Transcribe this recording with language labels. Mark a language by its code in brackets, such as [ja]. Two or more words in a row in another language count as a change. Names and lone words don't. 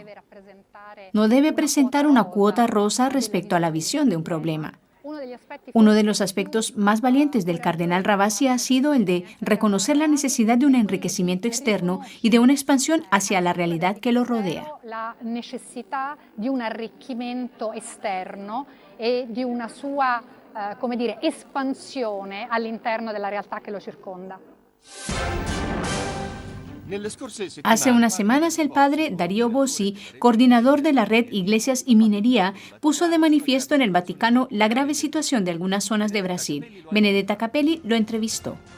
[es] No debe presentar una cuota rosa respecto a la visión de un problema. Uno de los aspectos más valientes del cardenal Ravasi ha sido el de reconocer la necesidad de un enriquecimiento externo y de una expansión hacia la realidad que lo rodea. La necesidad de un enriquecimiento externo y de una [it] sua espansione all'interno della realtà che lo circonda. [es] Hace unas semanas el padre Darío Bossi, coordinador de la red Iglesias y Minería, puso de manifiesto en el Vaticano la grave situación de algunas zonas de Brasil. Benedetta Capelli lo entrevistó.